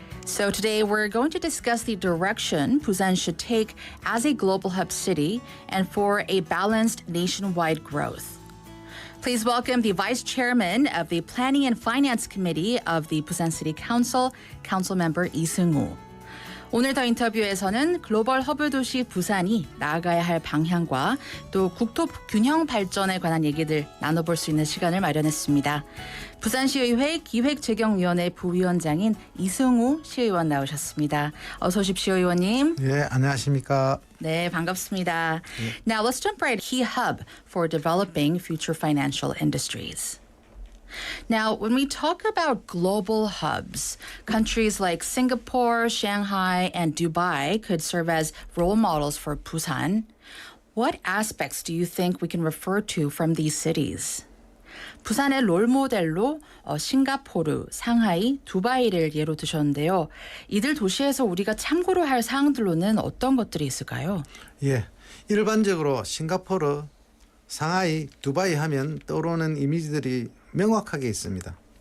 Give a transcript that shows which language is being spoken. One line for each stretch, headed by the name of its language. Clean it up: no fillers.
English: So today we're going to discuss the direction Busan should take as a global hub city and for a balanced nationwide growth. Please welcome the Vice Chairman of the Planning and Finance Committee of the Busan City Council, Councilmember Lee Seung-woo.
Korean: 오늘 더 인터뷰에서는 글로벌 허브 도시 부산이 나아가야 할 방향과 또 국토 균형 발전에 관한 얘기들 나눠볼 수 있는 시간을 마련했습니다. 부산시의회 기획재경위원회 부위원장인 이승우 시의원 나오셨습니다. 어서 오십시오, 의원님. 예, 안녕하십니까. 네, 반갑습니다.
English: Now let's jump right. Key hub for developing future financial industries. Now, when we talk about global hubs, countries like Singapore, Shanghai, and Dubai could serve as role models for Busan. What aspects do you think we can refer to from these cities?
Korean: 부산의 롤 모델로 싱가포르, 상하이, 두바이를 예로 드셨는데요. 이들 도시에서 우리가 참고로 할 사항들로는 어떤 것들이 있을까요? 예, 일반적으로 싱가포르, 상하이, 두바이 하면 떠오르는 이미지들이 명확하게 있습니다.